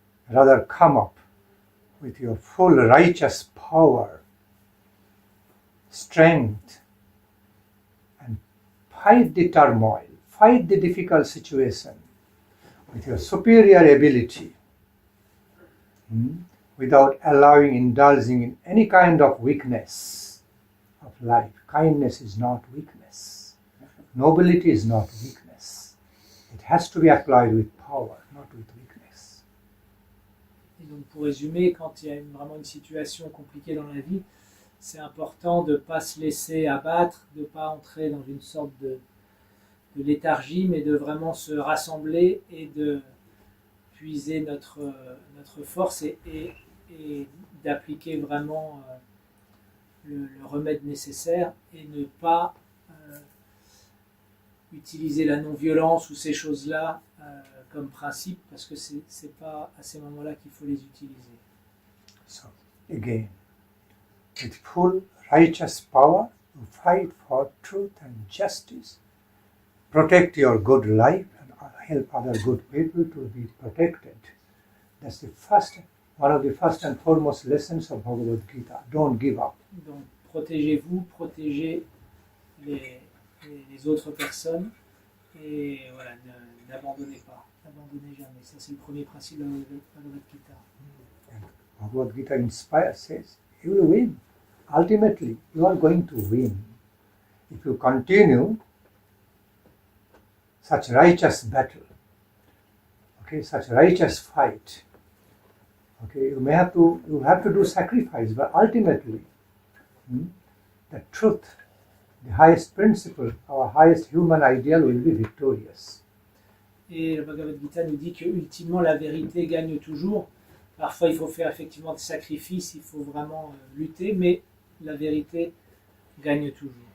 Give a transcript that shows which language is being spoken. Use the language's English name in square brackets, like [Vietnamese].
[English] Rather come up with your full righteous power, strength, and fight the turmoil, fight the difficult situation with your superior ability, without indulging in any kind of weakness of life. Kindness is not weakness. Nobility is not weakness. It has to be applied with power, not with weakness. [French] Et donc pour résumer, quand il y a vraiment une situation compliquée dans la vie, c'est important de ne pas se laisser abattre, de ne pas entrer dans une sorte de léthargie, mais de vraiment se rassembler et de puiser notre force et d'appliquer vraiment le remède nécessaire et ne pas utiliser la non-violence ou ces choses-là comme principe, parce que c'est pas à ces moments-là qu'il faut les utiliser. [English] So, again, with full righteous power, you fight for truth and justice, protect your good life and help other good people to be protected. That's one of the first and foremost lessons of Bhagavad-gita. Don't give up. [French] Donc, protégez-vous, protégez les autres personnes et voilà, n'abandonnez pas, n'abandonnez jamais. Ça, c'est le premier principe de Bhagavad-gita. [English] Bhagavad-gita inspires, says, you will win. Ultimately, you are going to win. If you continue such righteous battle, okay, such righteous fight, okay, you have to do sacrifice, but ultimately, the truth, the highest principle, our highest human ideal will be victorious. [French] Et le Bhagavad Gita nous dit que ultimement la vérité gagne toujours. Parfois il faut faire effectivement des sacrifices, il faut vraiment lutter, mais la vérité gagne toujours.